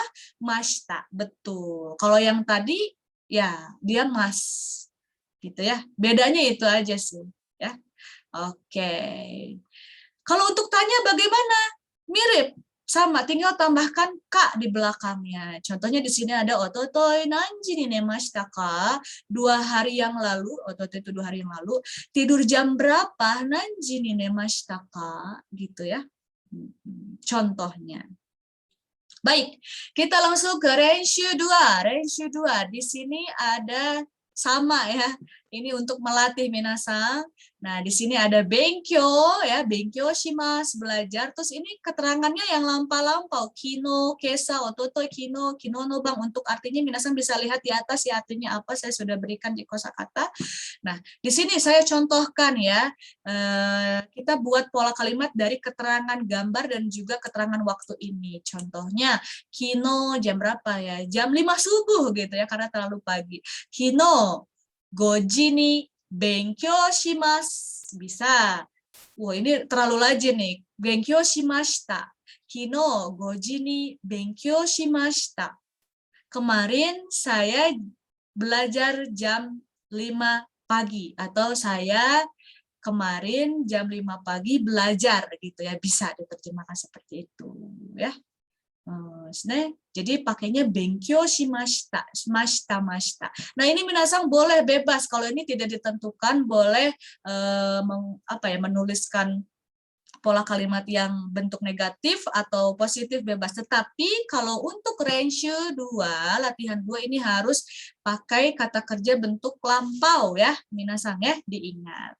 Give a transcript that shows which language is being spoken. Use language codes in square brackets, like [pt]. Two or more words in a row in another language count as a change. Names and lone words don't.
[id] Mashita, betul. Kalau yang tadi ya dia mas, gitu ya. Bedanya itu aja sih, ya. Oke. Kalau untuk tanya bagaimana? Mirip, sama, tinggal tambahkan ka di belakangnya. Contohnya di sini ada [ja] 一昨日何時に寝ましたか? [id] 2 hari yang lalu, ototoi itu 2 hari yang lalu. Tidur jam berapa? [ja] 何時に寝ましたか? [id] Gitu ya. Contohnya. Baik, kita langsung ke renshu 2. Renshu 2, di sini ada sama ya. Ini untuk melatih minasang. Nah, di sini ada benkyou ya, [ja] 勉強します, [id] belajar. Terus ini keterangannya yang lampau-lampau. [ja] 昨日、今朝、一昨日、昨日、昨日の晩. [id] Untuk artinya minasang bisa lihat di atas ya, artinya apa saya sudah berikan di kosakata. Nah, di sini saya contohkan ya. Kita buat pola kalimat dari keterangan gambar dan juga keterangan waktu ini. Contohnya, kino jam berapa ya? Jam 5 subuh gitu ya, karena terlalu pagi. [ja] Kino 5 時に勉強します. [id] Bisa. Wah, ini terlalu laju nih. [ja] 勉強しました. Kino 5 時に勉強しました. [id] kemarin saya belajar jam 5 pagi atau saya kemarin jam 5 pagi belajar gitu ya, bisa diterjemahkan seperti itu ya. Jadi pakainya [ja] 勉強しました、しました、ました. [id] Nah ini minasang boleh bebas, kalau ini tidak ditentukan, boleh menuliskan pola kalimat yang bentuk negatif atau positif bebas. Tetapi kalau untuk renshu 2, latihan 2 ini harus pakai kata kerja bentuk lampau ya, minasang ya, diingat.